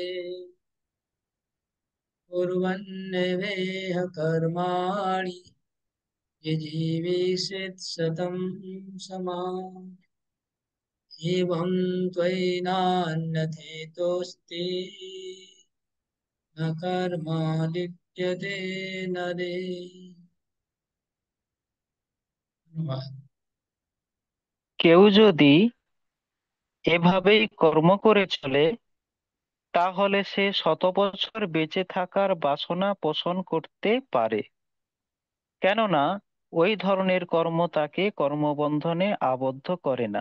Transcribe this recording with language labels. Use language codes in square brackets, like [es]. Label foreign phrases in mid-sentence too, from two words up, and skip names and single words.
[sa] कुर्वन्नेवेह कर्माणि जीवेषित् शतं समाः एवं त्वयिनान्यथेतोऽस्ति न कर्मा लिप्यते नरे। [bn] ধন্যবাদ। কেউ যদি এভাবেই কর্ম করে চলে, তাহলে সে 100 বছর বেঁচে থাকার বাসনা পোষণ করতে পারে, কেননা ওই ধরনের কর্ম তাকে কর্মবন্ধনে আবদ্ধ করে না।